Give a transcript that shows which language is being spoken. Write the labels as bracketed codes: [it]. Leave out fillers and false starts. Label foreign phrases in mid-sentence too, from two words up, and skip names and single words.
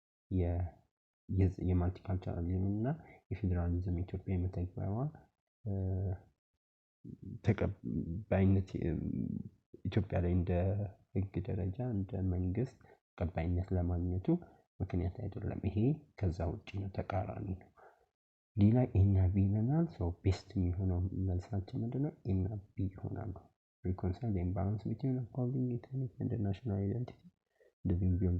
[am] የማልቲካልቸራሊዝም እና የፌዴራሊዝም ኢትዮጵያ የመተግበሯ ተቀባይነት ኢትዮጵያ ላይ እንደ ህግ ደረጃ እንደ መንግስት ተቀባይነት ለማግኘቱ ምክንያት አይደለም። ይሄ ከዛ ውጪ ነው፣ ተቃራኒ ነው። ሌላ ኤና ቢ ይለናል። [en] so best [am] የሚሆነው መልሳችን ምንድነው? ኤና ቢ ይሆናል። [en] reconcile the imbalance between upholding ethnic and national identity እንደዚሁም build